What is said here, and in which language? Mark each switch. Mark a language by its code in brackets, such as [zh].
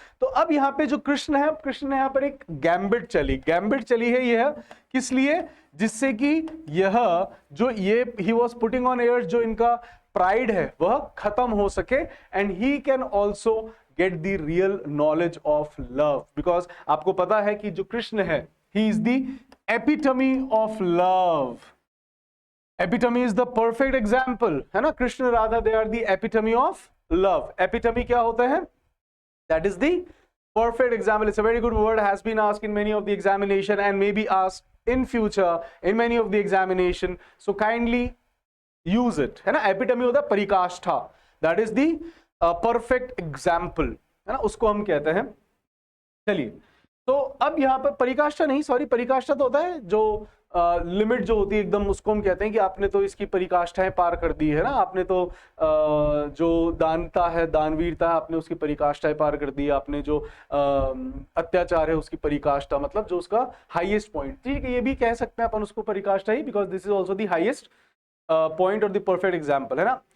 [hi] तो अब यहाँ पे जो कृष्ण है, कृष्ण ने यहाँ पर एक गैम्बिट चली है, यह किस लिए, जिससे कि यह जो [en] ये ही was putting on air, [hi] जो इनका प्राइड है वह खत्म हो सके, [en] And he can also get the real knowledge of love. Because [hi] आपको पता है कि जो कृष्ण है, [en] he is the epitome of love, epitome is the perfect example, [hi] है ना। [en] Krishna Radha, they are the epitome of love। epitome [hi] क्या होता है, [en] that is the perfect example। It's a very good word, has been asked in many of the examination and may be asked in future in many of the examination, so kindly use it, [hi] है ना। epitome होता है परिकाष्ठा, [en] that is the perfect example, [hi] है ना, उसको हम कहते हैं। चलिए, तो अब यहाँ पर परिकाष्ठा नहीं, सॉरी, परिकाष्ठा तो होता है जो लिमिट जो होती है एकदम, उसको हम कहते हैं कि आपने तो इसकी परिकाष्ठाएं पार कर दी है ना, आपने तो जो दानता है, दानवीरता है, आपने उसकी परिकाष्ठाएं पार कर दी, आपने जो अत्याचार है उसकी परिकाष्ठा, मतलब जो उसका हाईएस्ट पॉइंट, ठीक है, ये भी कह सकते हैं अपन उसको परिकाष्ठा ही, [en] because this is also the highest point or the perfect example, [hi] है ना।